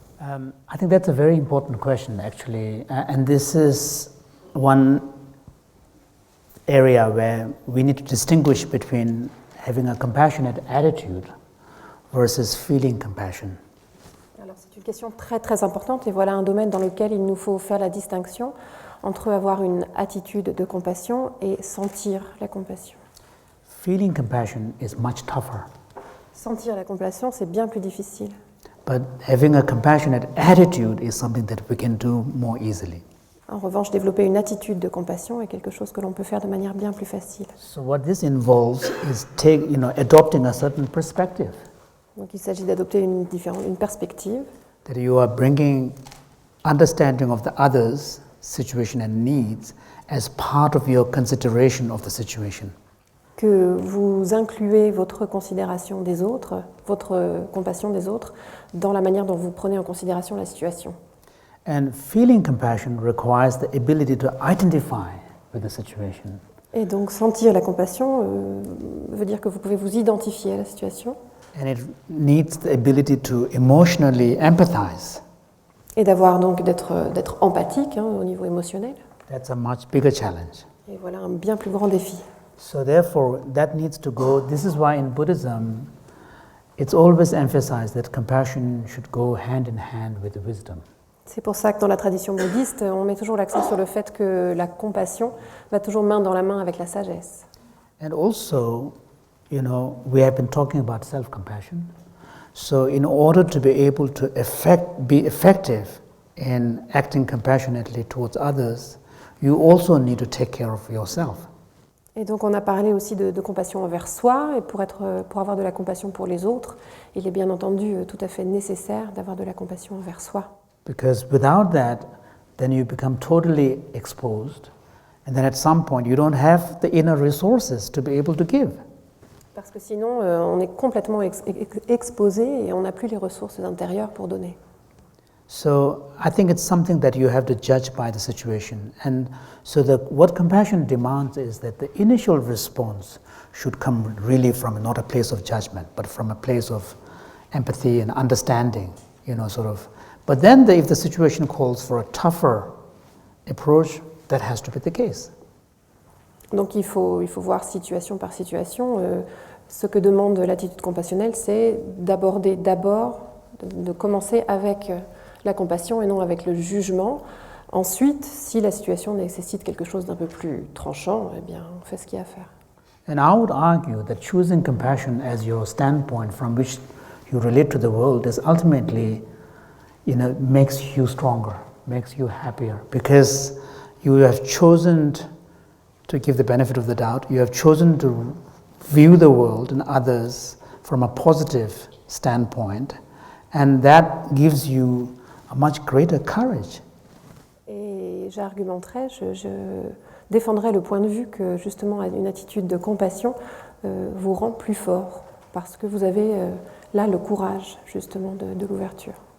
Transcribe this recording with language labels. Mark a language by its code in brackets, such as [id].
[en] I think that's a very important question, actually, and this is one area where we need to distinguish between having a compassionate attitude versus feeling compassion. [fr] Alors c'est une question très très importante, et voilà un domaine dans lequel il nous faut faire la distinction entre avoir une attitude de compassion et sentir la compassion. [en] Feeling compassion is much tougher. [fr] Sentir la compassion, c'est bien plus difficile. [en] But having a compassionate attitude is something that we can do more easily. [fr] En revanche, développer une attitude de compassion est quelque chose que l'on peut faire de manière bien plus facile. [en] So what this involves is adopting a certain perspective. [fr] Donc il s'agit d'adopter une perspective. [en] That you are bringing understanding of the other's situation and needs as part of your consideration of the situation. [fr] Que vous incluez votre considération des autres, votre compassion des autres, dans la manière dont vous prenez en considération la situation. [en] And feeling compassion requires the ability to identify with the situation. [fr] Et donc sentir la compassion veut dire que vous pouvez vous identifier à la situation. [en] And it needs the ability to emotionally empathize. [fr] Et d'avoir donc d'être empathique au niveau émotionnel. [en] That's a much bigger challenge. [fr] Et voilà un bien plus grand défi. [en] So therefore, that needs to go. This is why in Buddhism, it's always emphasized that compassion should go hand in hand with wisdom. [fr] C'est pour ça que dans la tradition bouddhiste, on met toujours l'accent sur le fait que la compassion va toujours main dans la main avec la sagesse. [en] And also, we have been talking about self-compassion. So in order to be able to be effective in acting compassionately towards others, you also need to take care of yourself. [fr] Et donc on a parlé aussi de compassion envers soi, et pour avoir de la compassion pour les autres, il est bien entendu tout à fait nécessaire d'avoir de la compassion envers soi. [en] Because without that, then you become totally exposed, and then at some point you don't have the inner resources to be able to give. [fr] Parce que sinon, on est complètement exposé et on n'a plus les ressources intérieures pour donner. [en] So I think it's something that you have to judge by the situation. And so what compassion demands is that the initial response should come really from not a place of judgment, but from a place of empathy and understanding, But then if the situation calls for a tougher approach, that has to be the case. [fr] Donc il faut voir situation par situation. Ce que demande l'attitude compassionnelle, c'est d'aborder d'abord, de commencer avec la compassion et non avec le jugement. Ensuite, si la situation nécessite quelque chose d'un peu plus tranchant, eh bien, on fait ce qu'il y a à faire. [en] And I would argue that choosing compassion as your standpoint from which you relate to the world is ultimately, makes you stronger, makes you happier, because you have chosen to give the benefit of the doubt. You have chosen to view the world and others from a positive standpoint, and that gives you a much greater courage. [fr] Et j'argumenterai, je défendrai le point de vue que justement une attitude de compassion vous rend plus fort, parce que vous avez là le courage justement de l'ouverture.